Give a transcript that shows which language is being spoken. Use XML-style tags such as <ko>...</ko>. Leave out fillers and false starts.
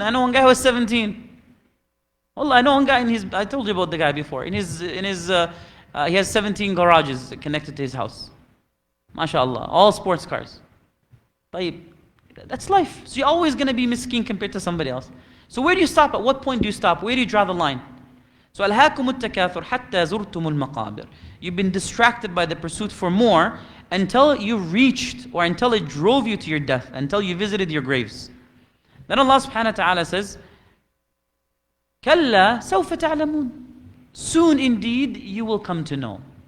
<en>I know one guy who has 17. Wallah, I know one guy I told you about the guy before. He has 17 garages connected to his house. MashaAllah. All sports cars. That's life. So you're always going to be miskeen compared to somebody else. So where do you stop? At what point do you stop? Where do you draw the line?</en> <ar>So ألهاكم التكاثر حتى زرتم المقابر.</ar> <en>You've been distracted by the pursuit for more until you reached or until it drove you to your death, until you visited your graves. Then Allah subhanahu wa ta'ala says,</en> <ar>كلا سوف تعلمون.</ar> <en>Soon indeed you will come to know.</en>